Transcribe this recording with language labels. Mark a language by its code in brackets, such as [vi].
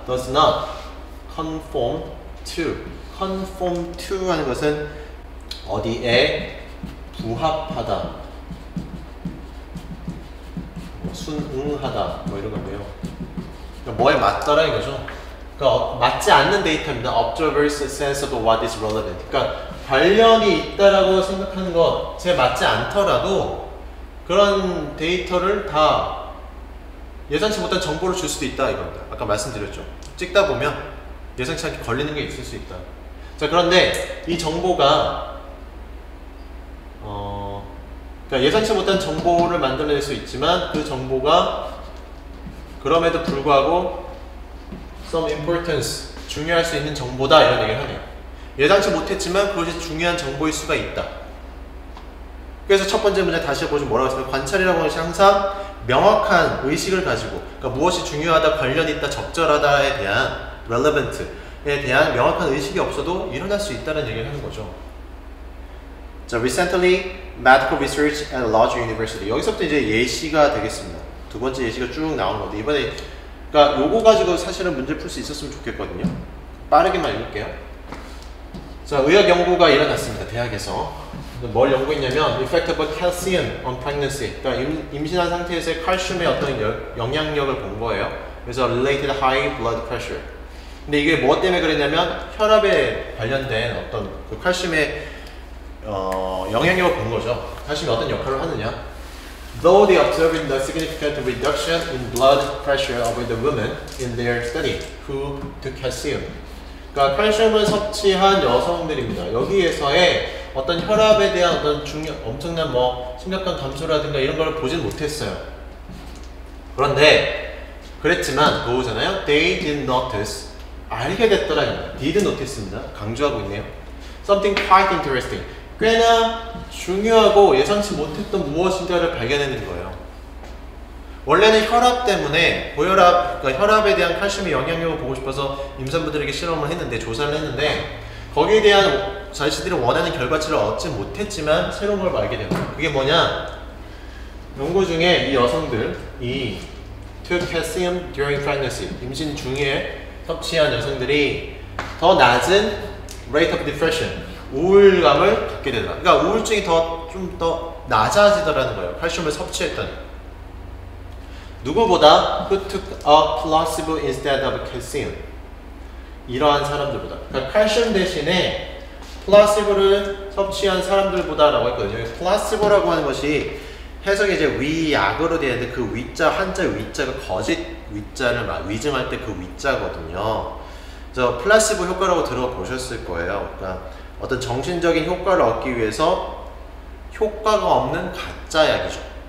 [en] does not conform to. conform to [ko] 하는 것은 어디에 부합하다, 순응하다 뭐 이런 건데요. 그러니까 뭐에 맞더라 이거죠. 그러니까 맞지 않는 데이터입니다. [en] Observer's sense of what is relevant. [ko] 그러니까 관련이 있다라고 생각하는 것에 맞지 않더라도 그런 데이터를 다 예상치 못한 정보를 줄 수도 있다 이겁니다. 아까 말씀드렸죠. 찍다 보면 예상치 않게 걸리는 게 있을 수 있다. 자, 그런데 이 정보가 그러니까 예상치 못한 정보를 만들어낼 수 있지만 그 정보가 그럼에도 불구하고 [en] some importance, [ko] 중요할 수 있는 정보다 이런 얘기를 하네요. 예상치 못했지만 그것이 중요한 정보일 수가 있다. 그래서 첫 번째 문제 다시 해보시면 뭐라고 했습니까? 관찰이라고 하는 것이 항상 명확한 의식을 가지고, 그러니까 무엇이 중요하다, 관련이 있다, 적절하다에 대한 relevant에 대한 명확한 의식이 없어도 일어날 수 있다는 얘기를 하는 거죠. [en] 자, recently medical research at a large university. [ko] 여기서부터 이제 예시가 되겠습니다. 두 번째 예시가 쭉 나오는 건데 이번에 그러니까 요거 가지고 사실은 문제 풀 수 있었으면 좋겠거든요. 빠르게만 읽을게요. 자, 의학 연구가 일어났습니다. 대학에서. 뭘 연구했냐면 [en] effect of calcium on pregnancy. [ko] 그러니까 임신한 상태에서의 칼슘의 어떤 영향력을 본 거예요. [en] 그래서 related high blood pressure. [ko] 근데 이게 뭐 때문에 그랬냐면 혈압에 관련된 어떤 그 칼슘의 영향력을 본 거죠. 칼슘이 어떤 역할을 하느냐. [en] Though they observed the significant reduction in blood pressure of the women in their study who took calcium. [ko] 그러니까 칼슘을 섭취한 여성들입니다. 여기에서의 어떤 혈압에 대한 어떤 엄청난 뭐 심각한 감소라든가 이런 걸 보진 못했어요. 그런데 그랬지만 그거잖아요. [en] They did notice. [ko] 알게 됐더라. [en] did notice [ko] 입니다. 강조하고 있네요. [en] Something quite interesting. [ko] 꽤나 중요하고 예상치 못했던 무엇인가를 발견해낸 거예요. 원래는 혈압 때문에 고혈압, 그러니까 혈압에 대한 칼슘의 영향력을 보고 싶어서 임산부들에게 실험을 했는데, 조사를 했는데 거기에 대한 자신들이 원하는 결과치를 얻지 못했지만 새로운 걸 알게 됩니다. 그게 뭐냐? 연구 중에 이 여성들이 [en] took calcium during pregnancy, [ko] 임신 중에 섭취한 여성들이 더 낮은 [en] rate of depression, [ko] 우울감을 갖게 되더라. 그러니까 우울증이 좀 더 낮아지더라는 거예요. 칼슘을 섭취했더니. 누구보다 [en] who took a placebo instead of calcium. [ko] 이러한 사람들보다. 그러니까 칼슘 대신에 플라시보를 섭취한 사람들보다라고 했거든요. 플라시보라고 하는 것이 해석이 이제 위약으로 되어 있는데 그 위자, 한자 위자가 거짓 위자를 위증할 때 그 위자거든요. 그래서 플라시보 효과라고 들어보셨을 거예요. 그러니까 어떤 정신적인 효과를 얻기 위해서 효과가 없는 가짜 약이죠.